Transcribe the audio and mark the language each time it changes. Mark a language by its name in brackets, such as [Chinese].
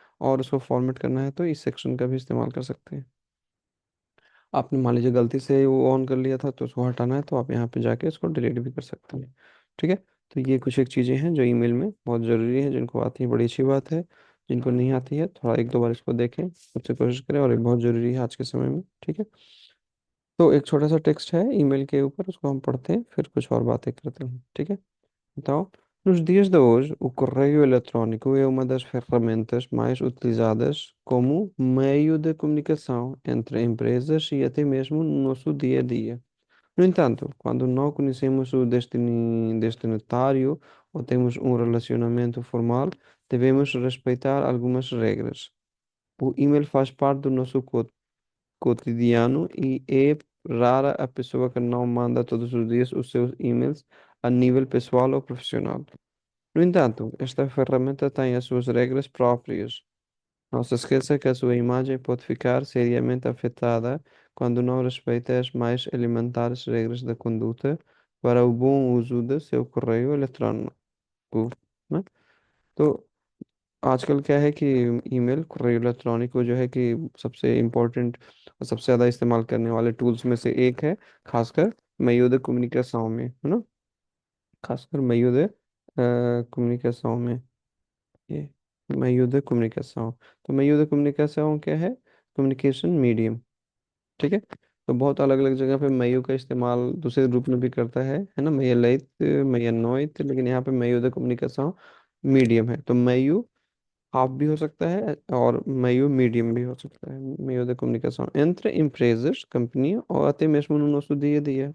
[Hindi] और उसको फॉर्मेट करना है तो इस सेक्शन का भी इस्तेमाल कर सकते हैं। आपने मान लीजिए गलती से वो ऑन कर लिया था तो उसको हटाना है तो आप यहाँ पे जाके इसको डिलीट भी कर सकते हैं, ठीक है। तो ये कुछ एक चीज़ें हैं जो ईमेल में बहुत ज़रूरी है, जिनको आती है बड़ी अच्छी बात है, जिनको नहीं आती है थोड़ा एक दो बार इसको देखें, उससे कोशिश करें, और ये बहुत ज़रूरी है आज के समय में, ठीक है। तो एक छोटा सा टेक्स्ट है ईमेल के ऊपर, उसको हम पढ़ते हैं फिर कुछ और बातें करते हैं, ठीक है। [Portuguese] Então, nos dias de hoje, o correio eletrónico é uma das ferramentas mais utilizadas como meio de comunicação entre empresas e até mesmo no nosso dia a dia. No entanto, quando não conhecemos o destinatário ou temos um relacionamento formal, devemos respeitar algumas regras. O e-mail faz parte do nosso cotidiano e é rara a pessoa que não manda todos os dias os seus e-mails a nível pessoal ou profissional. No entanto, esta ferramenta tem as suas regras próprias. Não se esqueça que a sua imagem pode ficar seriamente afetada quando não respeita as mais elementares regras da conduta para o bom uso do seu correio eletrônico, né? [Hindi] तो आजकल क्या है कि email, correio इलेक्ट्रॉनिको जो है कि सबसे important और सबसे ज़्यादा इस्तेमाल करने वाले टूल्स में से एक है, खासकर meio de comunicação में, है ना। खासकर meio de comunicação में, ये meio de comunicação। तो meio de comunicação क्या है, कम्युनिकेशन मीडियम, ठीक है। तो बहुत अलग अलग जगह पे meio का इस्तेमाल दूसरे रूप में भी करता है ना, [Portuguese] meia leite, meia noite, [Hindi] लेकिन यहाँ पे [Portuguese] meio de comunicação मीडियम है। तो meio हाफ भी हो सकता है और meio मीडियम भी हो सकता है, meio de comunicação entre empresas, [Hindi] company, और [Portuguese] até mesmo no nosso dia a dia।